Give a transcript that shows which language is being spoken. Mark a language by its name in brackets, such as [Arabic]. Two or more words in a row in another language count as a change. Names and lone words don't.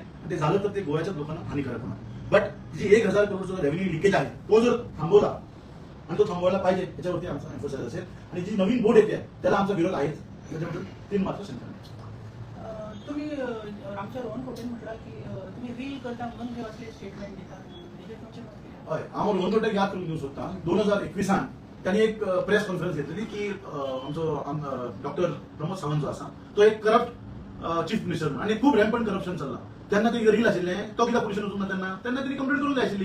[Marathi] ते झालं तर ते गोव्याच्या लोकांना हानिकारक होणार. बट जी 1000 करोडचा [English] revenue leakage [Marathi] आहे तो जर थांबवला आणि तो थांबवायला पाहिजे याच्यावरती आमचा एम्फोसाइज असेल. आणि जी नवीन बोर्ड येते त्याला आमचा विरोध आहेच. त्याच्याबद्दल 3 मात्र शंका नाही. तुम्ही आमच्या रोहन खंवटेन म्हटलं की तुम्ही रील करता म्हणून हे असले स्टेटमेंट देतात. [Konkani] हय हांव रोहन खंवटेक याद करून दिवंक सोदतां. 2021 त्यांनी एक [English] press conference [Konkani] घेतलेली की आमचो डॉक्टर प्रमोद सावंत जो आसा तो एक [English] corrupt chief minister [Konkani] आणि खूप [English] rampant corruption [Konkani] चल्ला. तेन्ना ते रील आशिल्लें तो कित्याक पुलिशेन वचूंक ना तेन्ना तेन्ना कंप्लेंट करूंक जाय आशिल्ली.